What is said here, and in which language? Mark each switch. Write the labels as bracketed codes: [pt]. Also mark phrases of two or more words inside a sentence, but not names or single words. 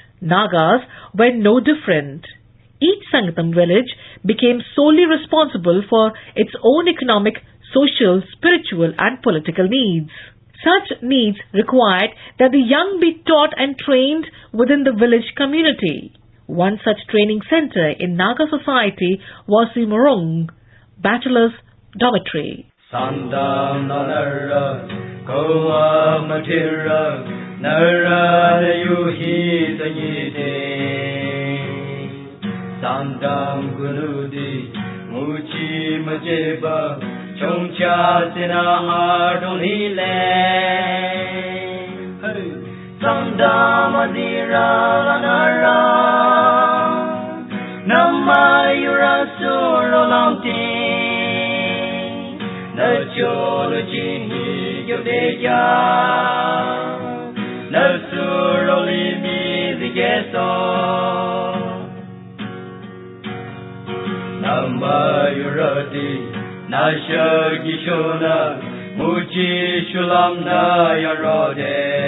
[en] Nagas were no different. Each Sangatam village became solely responsible for its own economic, social, spiritual and political needs. Such needs required that the young be taught and trained within the village community. One such training center in Naga society was the Morung Bachelor's Dormitory. [nsa] Sandam Nara Koa Matira Nara Yuhi Sayite Sandam Gunudi Muchi Majeba Chongcha Sinaha Donile Sandam Adira Nara Nama Yurasurolamti Nacholo Jini Yodeja Nasuroli Mizigeso Nama Yurati Nasha Gishona Muji Shulam Na Yarode